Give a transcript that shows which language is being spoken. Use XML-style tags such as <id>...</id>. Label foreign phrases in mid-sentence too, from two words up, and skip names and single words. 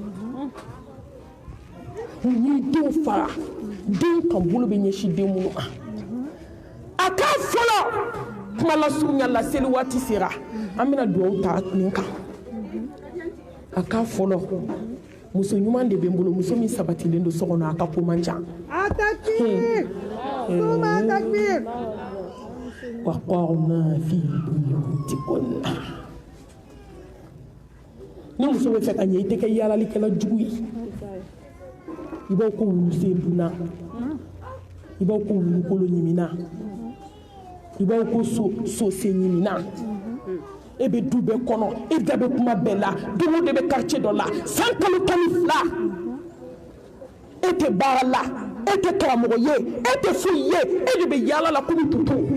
<bm>mun y'i denw fara den kan bolo bɛ ɲɛsin den minnu ma a k'a fɔlɔ kuma lasurunya la seli waati sera an bɛna dugawu ta nin kan a k'a fɔlɔ muso ɲuman de bɛ n bolo muso min sabatilen don so kɔnɔ a ka ko man ca</bm> <ar>وقرن في بيوتكن</ar> <bm>ni muso bɛ fɛ ka ɲɛ i tɛ kɛ yaalalikɛla jugu ye i b'aw ko wulusen dunna i b'aw ko wulukolo ɲimina i b'aw ko sosen ɲimina e bɛ du bɛɛ kɔnɔ e da bɛ kuma bɛɛ la don o de bɛ quartier dɔ la san kalo 12 e tɛ baara la e tɛ karamɔgɔ ye e tɛ foyi ye e de bɛ yaala la komi tutu</bm>